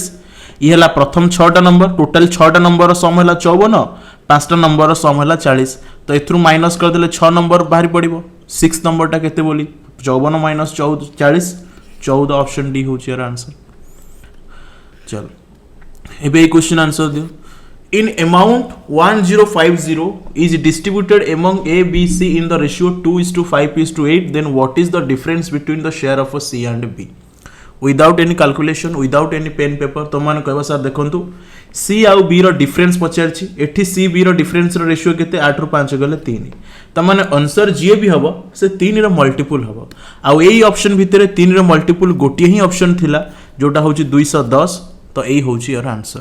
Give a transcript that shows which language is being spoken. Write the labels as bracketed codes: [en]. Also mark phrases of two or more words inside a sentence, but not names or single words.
[or] ଏ ହେଲା ପ୍ରଥମ 6ଟା [en] number total [or] 6टा [en] number sum [or] ହେଲା 54 5ଟା [en] number sum [or] ହେଲା 40। ତ ଏଥିରୁ ମାଇନସ କରିଦେଲେ 6 ନମ୍ବର ବାହାରି ପଡ଼ିବ 6 ନମ୍ବରଟା କେତେ ବୋଲି 54 ମାଇନସ 40 14। ଅପ୍ସନ ଡି ହେଉଛି ଯାହାର ଆନସର। ଚାଲ ଏବେ [en] question answer [or] ଦିଅ। [en] in amount 1050 is distributed among A, B, C in the ratio 2:5:8, then what is the difference between the share of C and B? Without any calculation, without any pen paper [or] ତ ମାନେ କହିବା ସାର ଦେଖନ୍ତୁ C ଆଉ B ର ଡିଫରେନ୍ସ ପଚାରିଛି ଏଠି C B ର ଡିଫରେନ୍ସ ର ରେସିଓ କେତେ 8 ରୁ 5 ଗଲେ 3 ତ ମାନେ ଆନସର ଯେ ଭି ହେବ ସେ 3 ର ମଲ୍ଟିପଲ ହେବ। ଆଉ ଏଇ ଅପ୍ସନ ଭିତରେ 3 ର ମଲ୍ଟିପଲ ଗୋଟିଏ ହିଁ ଅପ୍ସନ ଥିଲା ଯେଉଁଟା ହେଉଛି 210 ତ ଏଇ ହେଉଛି ଯାହାର ଆନସର।